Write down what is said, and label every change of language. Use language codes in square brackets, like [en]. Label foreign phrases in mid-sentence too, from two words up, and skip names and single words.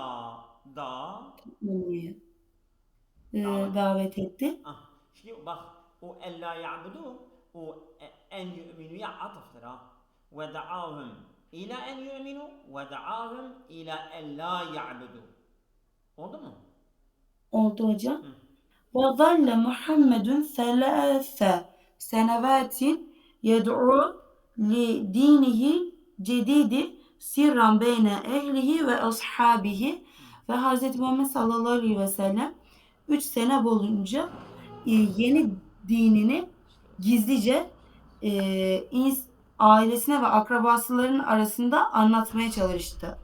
[tr] tapmamaya da davet et. davet etti. Ah, şimdi bak, o [ar] ألا يعبدوا, [tr] o [ar] أن يؤمنوا'ya [tr] atıftır ha. [ar] ودعاهم إلى أن يؤمنوا ودعاهم إلى ألا يعبدوا. [tr] Oldu mu? Oldu hocam. Hı. [ar] وظل محمد 3 سنوات يدعو لدينه الجديد سرا بين أهله وأصحابه ve Hz. [tr] Muhammed [ar] صلى الله عليه وسلم [tr] 3 sene boyunca yeni dinini gizlice ailesine ve akrabasıların arasında anlatmaya çalıştı.